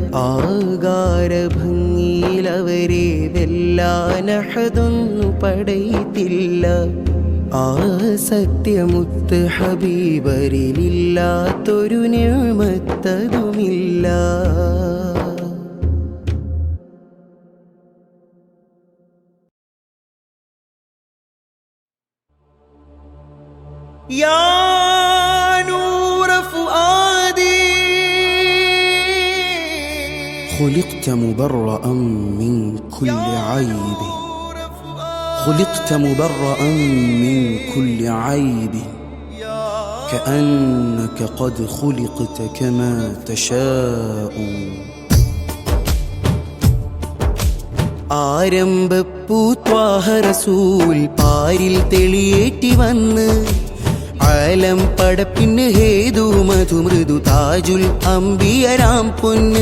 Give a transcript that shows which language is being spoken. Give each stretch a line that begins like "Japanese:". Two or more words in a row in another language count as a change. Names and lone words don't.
Malayalam: ആകാരഭംഗിയിലവരെ വെല്ലാനഹതൊന്നു പടയത്തില്ല ആ സത്യമുത്ത് ഹബീബരിലില്ലാത്തൊരു നിഅമത്തതുമില്ല
Arabic: يا نور فؤادي خلقت مبرأ من كل عيب خلقت مبرأ من كل عيب كأنك قد خلقت كما تشاء
Malayalam: ആരംഭപ്പൂത്വാഹ റസൂൽ പാരിൽ തെളിയേറ്റി വന്ന് ആലം പടപ്പിന് ഹേതു മധുമൃദു താജുൽ അംബിയരാം പൊന്ന്